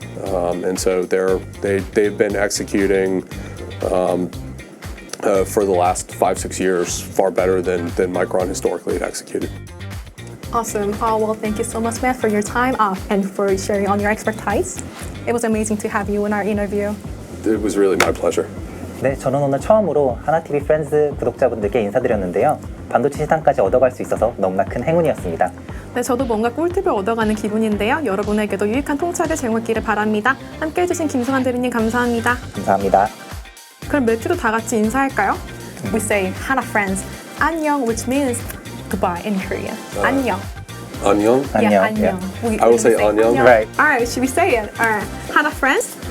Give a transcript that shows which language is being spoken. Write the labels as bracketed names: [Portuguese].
[English] And so they've been executing for the last 5-6 years far better than Micron historically had executed. Awesome. Well, thank you so much, Matt, for your time and for sharing on your expertise. It was amazing to have you in our interview. It was really my pleasure. [Korean] 네, 저는 오늘 처음으로 하나TV 프렌즈 구독자분들께 인사드렸는데요. 반도체 시장까지 얻어갈 수 있어서 너무나 큰 행운이었습니다. 네, 저도 뭔가 꿀팁을 얻어가는 기분인데요. 여러분에게도 유익한 통찰을 제공했기를 바랍니다. 함께해 주신 김승환 대리님 감사합니다. 감사합니다. 그럼 매튜도 다 같이 인사할까요? [English] We say Hana friends, 안녕, which means goodbye in Korean. [Korean] 안녕. 안녕? [English] Yeah, [Korean] 안녕. 안녕. [English] I will say 안녕. Right. All right, should we say it? All right. Hana friends,